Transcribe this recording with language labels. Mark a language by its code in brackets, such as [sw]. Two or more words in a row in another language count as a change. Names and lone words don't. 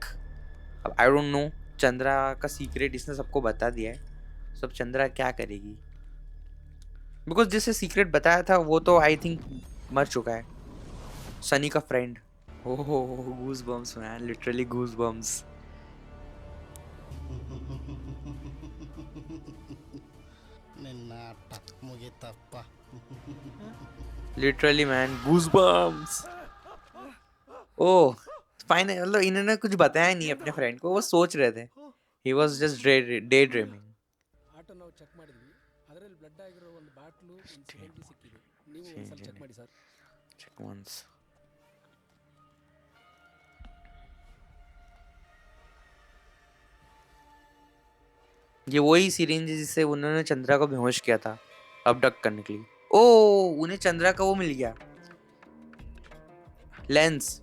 [hi] अब [en] I don't know, [hi] चंद्रा का सीक्रेट इसने सबको बता दिया है. सब चंद्रा क्या करेगी, बिकॉज जिससे सीक्रेट बताया था वो तो [en] I think [hi] मर चुका है, सनी का फ्रेंड. [en] oh goosebumps man, literally goosebumps. [kn] ನಿನ್ನಾಟ ಮುಗಿತಪ್ಪ. [en] literally man, goosebumps. [hi] ओह फाइनल, मतलब इन्होंने कुछ बताया नहीं अपने फ्रेंड को, वो सोच रहे थे. [en] he was just daydreaming. [kn] ಆಟೋ ನಾವು ಚೆಕ್ ಮಾಡಿದ್ವಿ, ಅದರಲ್ಲಿ ಬ್ಲಡ್ ಆಗಿರೋ ಒಂದು ಬಾಟ್ಲು ಇನ್ಸಿಡೆಂಟ್ಲಿ ಸಿಕ್ಕಿದೆ. ನೀವು ಒಂದ್ಸಲ ಚೆಕ್ ಮಾಡಿ ಸರ್. [en] Check once. [hi] ये वही सिरिंज जिससे उन्होंने चंद्रा को बेहोश किया था अबडक्ट करने के लिए. ओ उन्हें चंद्रा का वो मिल गया, लेंस.